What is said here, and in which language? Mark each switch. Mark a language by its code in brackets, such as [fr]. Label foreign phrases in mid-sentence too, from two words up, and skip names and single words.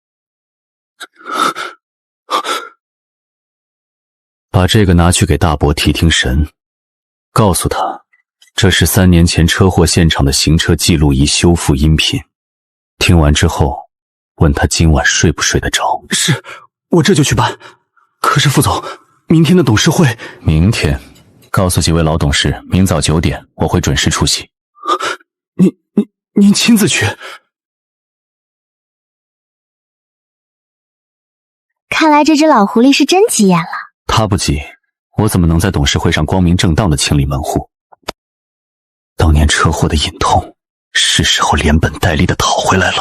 [zh] 把這個拿去給大伯提聽神，告訴他，這是3年前車禍現場的行車記錄儀修復音頻。聽完之後，問他今晚睡不睡得着。是，我這就去辦。可是傅總，明天的董事會…… 明天，告訴幾位老董事，明早9點我會準時出席。您親自去。看来這隻老狐狸是真急眼了。他不急，我怎麼能在董事會上光明正大的清理門戶？當年車禍的隱痛，是時候連本帶利的討回来了。